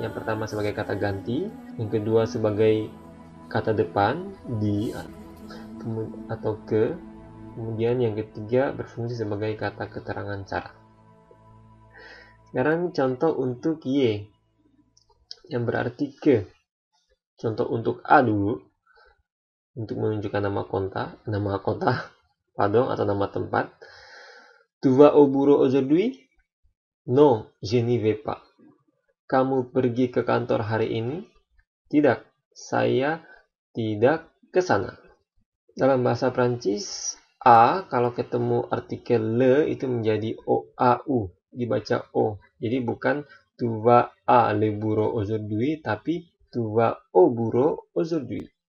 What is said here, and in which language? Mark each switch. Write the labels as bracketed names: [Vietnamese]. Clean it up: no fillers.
[Indonesian] Yang pertama sebagai kata ganti, yang kedua sebagai kata depan di atau ke, kemudian yang ketiga berfungsi sebagai kata keterangan cara. Sekarang contoh untuk y yang berarti ke. Contoh untuk a dulu, untuk menunjukkan nama kota, atau nama tempat. [French] Tu vas au bureau aujourd'hui? Non, je n'y vais pas. [Indonesian] Kamu pergi ke kantor hari ini? Tidak, saya tidak ke sana. Dalam bahasa Prancis, a kalau ketemu artikel le itu menjadi o, a, u, dibaca o. Jadi bukan [French] tu vas à le bureau aujourd'hui, [Indonesian] tapi [French] tu vas au bureau aujourd'hui.